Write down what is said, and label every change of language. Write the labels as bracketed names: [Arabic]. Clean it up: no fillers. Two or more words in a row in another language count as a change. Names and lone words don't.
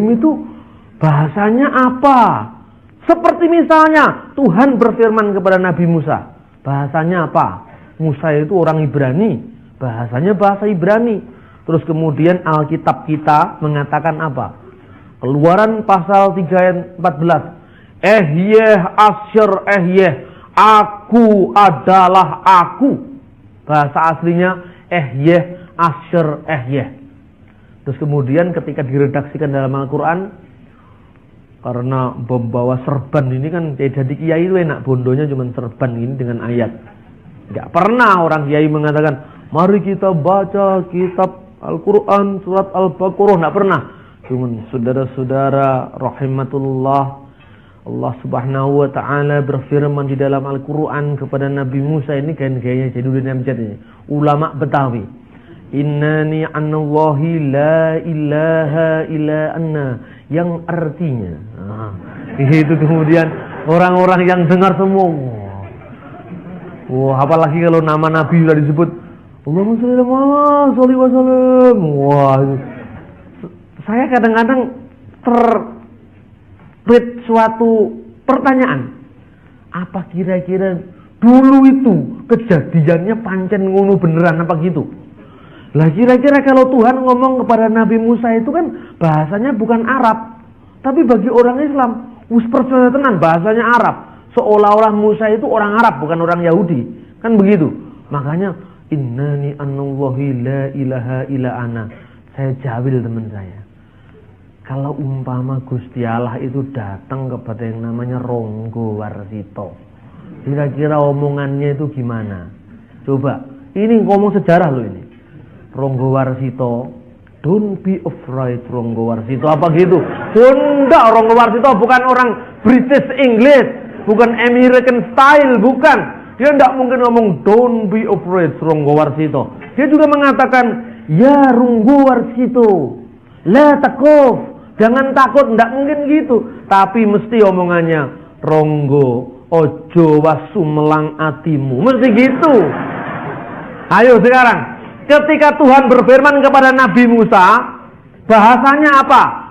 [Indonesian] Loh, Ibrahim itu bahasanya apa? Seperti misalnya Tuhan berfirman kepada Nabi Musa. Bahasanya apa? Musa itu orang Ibrani. Bahasanya bahasa Ibrani. Terus kemudian Alkitab kita mengatakan apa? Keluaran pasal 3 ayat 14. [Hebrew] אהיה אשר אהיה. [Indonesian] Aku adalah aku. Bahasa aslinya [Hebrew] אהיה אשר אהיה. [Indonesian] Terus kemudian ketika diredaksikan dalam Al-Quran, karena membawa serban ini kan jadi kiai itu enak, bondonya cuma serban ini dengan ayat. Gak pernah orang kiai mengatakan, mari kita baca kitab Al-Quran surat Al-Baqarah, gak pernah. Cuman saudara-saudara rahimatullah, [Arabic] الله سبحانه وتعالى [Indonesian] berfirman di dalam Al-Quran kepada Nabi Musa, ini gaya-gayanya Jainuddin Amjad ini, ulama Betawi. [Arabic] إنني أنا الله لا إله إلا أنا, [Indonesian] yang artinya itu kemudian orang-orang yang dengar semua, wah, apalagi kalau nama Nabi sudah disebut [Arabic] اللهم صل وسلم. [Indonesian] Wah, saya kadang-kadang terberit suatu pertanyaan, apa kira-kira dulu itu kejadiannya [Javanese] pancen ngono beneran [Indonesian] apa gitu? Lah kira-kira kalau Tuhan ngomong kepada Nabi Musa itu kan bahasanya bukan Arab, tapi bagi orang Islam [Javanese] wis percaya tenan [Indonesian] bahasanya Arab, seolah-olah Musa itu orang Arab bukan orang Yahudi, kan begitu. Makanya [Arabic] إنني أنا الله لا إله إلا أنا. [Indonesian] Saya jawil teman saya, kalau umpama Gusti Allah itu datang kepada yang namanya Ronggo Warsito, kira-kira omongannya itu gimana? Coba, ini ngomong sejarah loh ini. Ronggo Warsito, [English] don't be afraid Ronggo Warsito, [Indonesian] apa gitu? Enggak, Ronggo Warsito bukan orang British English, bukan [English] American style, [Indonesian] bukan. Dia enggak mungkin ngomong [English] don't be afraid [Indonesian] Ronggo Warsito. Dia juga mengatakan ya Ronggo Warsito, [Arabic] لا تخف, [Indonesian] jangan takut, enggak mungkin gitu. Tapi mesti omongannya Ronggo [Javanese] ojo wasumelang atimu, [Indonesian] mesti gitu. Ayo sekarang, ketika Tuhan berfirman kepada Nabi Musa, bahasanya apa?